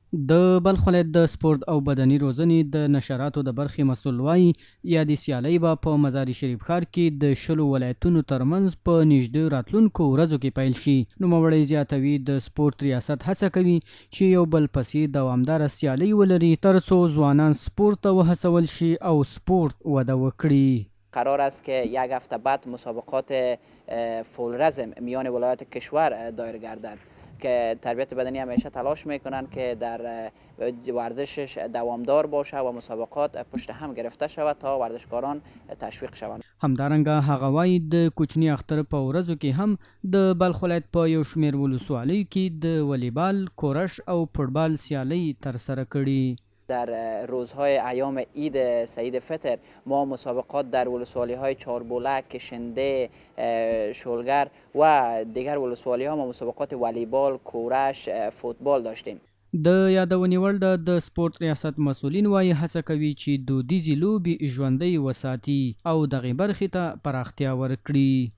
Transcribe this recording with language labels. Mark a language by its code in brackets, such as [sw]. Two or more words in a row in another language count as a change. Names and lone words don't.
[ps] د بلخ ولایت د سپورت او بدني روزنې د نشراتو د برخې مسؤل وایي یادې سیالۍ به په مزار شریف ښار کې د 10 ولایتونو ترمنځ په نږدې راتلونکو ورځو کې پیل شي. نوموړی زیاتوي د سپورت ریاست هڅه کوي چې یو بل پسې دوامداره سیالۍ ولري ترڅو ځوانان سپورت ته وهڅول شي او سپورت وده وکړي. [fa] قرار است که یک هفته بعد مسابقات فولرز میان ولایات کشور دایر گردد که تربیت بدنی همیشه تلاش میکنند که در ورزشش دوامدار باشه و مسابقات پشت هم گرفته شود تا ورزشکاران تشویق شوند. [ps] همدارنګه هغه وایي د کوچني اختر په ورځو کې هم د بلخ ولایت په یو شمېر ولسوالیو کې د والیبال، کورش او فوتبال سیالۍ ترسره کړي. [fa] در روزهای ایام عید سعید فطر ما مسابقات در ولسوالی های چاربولک، کشنده، شلگر و دیگر ولسوالی ها ما مسابقات والیبال، کورش، فوتبال داشتیم. [ps] د یادونې وړ د سپورت ریاست مسؤلین وایي هڅه کوي چې دودیزې لوبې ژوندۍ وساتي او دغې برخې ته پراختیا ورکړي.